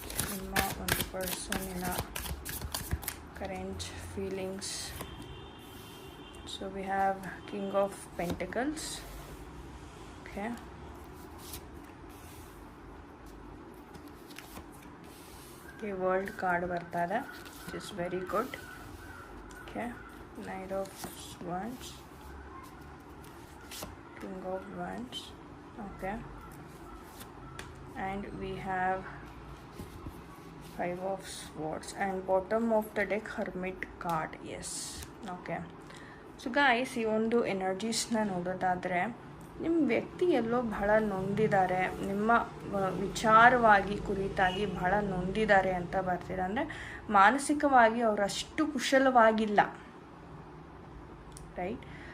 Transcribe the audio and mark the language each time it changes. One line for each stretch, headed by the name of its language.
Kannada: ನಿಮ್ಮ ಒಂದು ಪರ್ಸನ್ನಿನ current feelings.
English: So we have king of pentacles. Okay, world card
Kannada: ಬರ್ತಾ ಇದೆ,
English: It is very good. Okay, Knight of Wands, King of Wands. Okay, and we have Five of Swords and bottom of the deck Hermit card. Yes, okay.
Kannada: So guys, ಈ ಒಂದು ಎನರ್ಜೀಸ್ನ ನೋಡೋದಾದರೆ ನಿಮ್ಮ ವ್ಯಕ್ತಿ ಎಲ್ಲೋ ಬಹಳ ನೊಂದಿದ್ದಾರೆ, ನಿಮ್ಮ ವಿಚಾರವಾಗಿ ಕುರಿತಾಗಿ ಬಹಳ ನೊಂದಿದ್ದಾರೆ ಅಂತ ಬರ್ತೀರ. ಅಂದರೆ ಮಾನಸಿಕವಾಗಿ ಅವರು ಅಷ್ಟು ಕುಶಲವಾಗಿಲ್ಲ, ರೈಟ್?